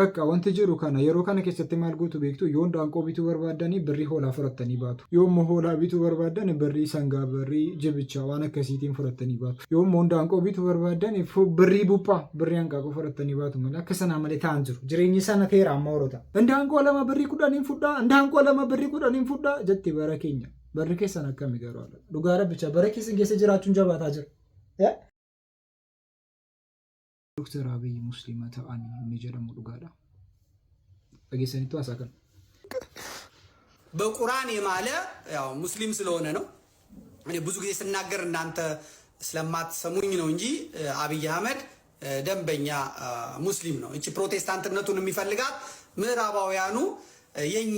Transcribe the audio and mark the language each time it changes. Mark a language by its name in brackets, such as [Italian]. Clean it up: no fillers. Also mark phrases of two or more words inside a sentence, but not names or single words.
[Oromo] bakka wanti jiru kana yeroo kana keessatti maal gootu beektu yoo daanqoo bituu barbaadanii birrii hoolaa fudhattanii baatu yoo immoo hoolaa bituu barbaadan birrii sangaa birrii jibicha waan akkasiitiin fudhattanii baatu yoo immoo daanqoo bituu barbaadan birrii buphaa birrii hanqaaqoo fudhattanii baatu malee akka sanaa malee ta'an jiru jireenyi sana teera amma horota daanqoo lama birrii 10 fudhaa daanqoo lama birrii 10 fudhaa jetti bara keenya barri keessan akkami garuu ala dhugaa rabbicha bara keessan keessa jiraachuun jabaataa jira. Dr. Abiy Muslima ta'anii inni jedhamu dhugaadha. Dhageessaniitu haasaa kana. [Amharic] በቁርአን የማለ ያው ሙስሊም ስለሆነ ነው እኔ ብዙ ጊዜ ስናገር እናንተ ስለማትሰሙኝ ነው እንጂ አብይ አህመድ ደንበኛ ሙስሊም ነው። እቺ ፕሮቴስታንትነቱን የሚፈልጋት ምዕራባውያኑ የኛ